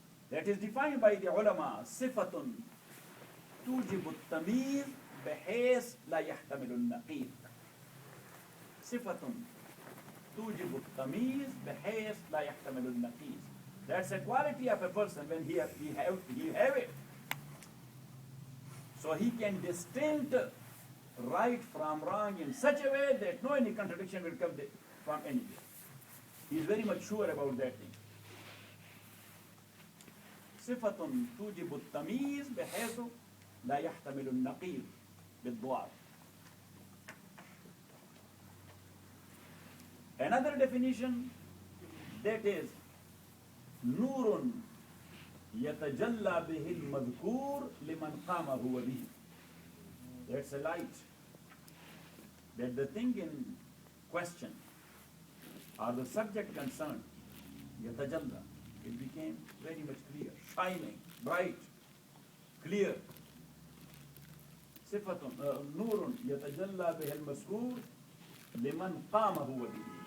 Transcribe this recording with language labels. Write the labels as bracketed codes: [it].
[en] That is defined by the ulama, [ar] sifatun tujibu at-tamyiz بحيث لا يحتمل النقيض. صفتun tujibu at-tamyiz بحيث لا يحتمل النقيض. [en] That's a quality of a person when he have it. So he can distinct right from wrong in such a way that no any contradiction will come from anywhere. He is very much sure about that thing. [ar] صفة توجب التمييز بحيث لا يحتمل النقيض بالضوابط. [en] Another definition, that is [ar] نور يتجلى به المذكور لمن قام هو به. [en] That's a light that the thing in question or the subject concerned, yatajalla, it became very much clear, shining, bright, clear. [ar] Sifatun, nurun yatajalla bihal maskur liman qama huwa bihi.